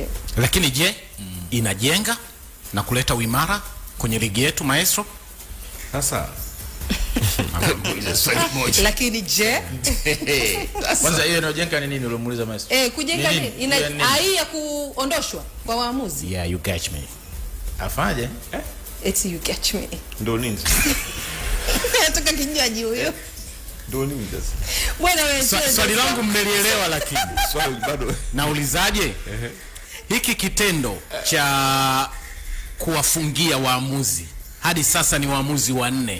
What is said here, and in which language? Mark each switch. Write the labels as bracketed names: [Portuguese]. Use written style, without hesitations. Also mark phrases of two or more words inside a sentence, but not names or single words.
[Swahili] Lakini je, inajenga na kuleta uimara kwenye ligi yetu maestro? Sasa lakini je kwanza hiyo inajenga ni nini ulimuuliza maestro? Kujenga nini? Hai ya kuondoshwa kwa waamuzi. [English] Yeah, you catch me. [Swahili] Afaje? [English] It's you catch me. [Swahili] Ndio nini? Nataka kinywaji huyo. Ndio nini sasa? Bwana wewe swali langu mmelielewa, lakini swali bado naulizaje? Hiki kitendo cha kuwafungia waamuzi hadi sasa ni waamuzi 4.